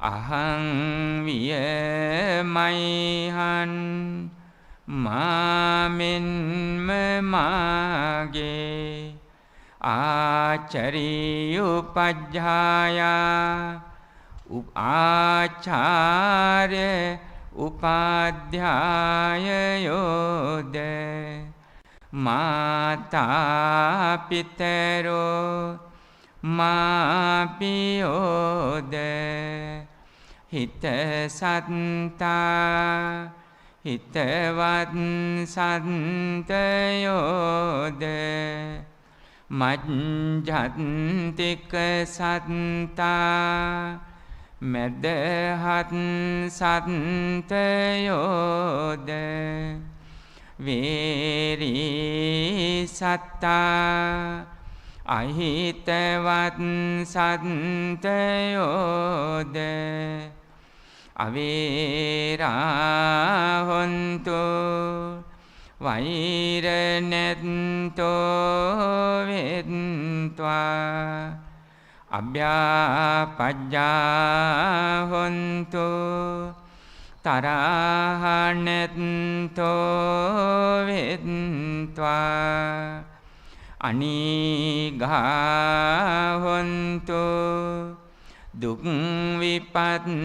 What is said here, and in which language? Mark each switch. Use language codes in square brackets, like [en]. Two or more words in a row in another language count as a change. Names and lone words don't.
[pi] අහං වියමයිහන් [si] මාමෙන්ම මාගේ [pi] ආචරියුපජ්ජායා [si] ආචාර්ය උපාධ්‍යායයෝද [pi] මාතා පිතරෝ [si] මාපියෝද [pi] හිත සත්තා [si] හිතවත් සන්තයෝද [pi] මජ්ජත්තික සත්තා [si] මැදහත් සත්තයෝද [pi] වේරී සත්තා [si] අහිතවත් සත්තයෝද [pi] අවේරා හොන්තු වෛර [si] නැත්තෝ වෙත්වා [pi] අභ්‍යාපජ්ජා හොන්තු [si] තරහ නැත්තෝ වෙත්වා [pi] අනිගා හොන්තු [si] දුක් විපත්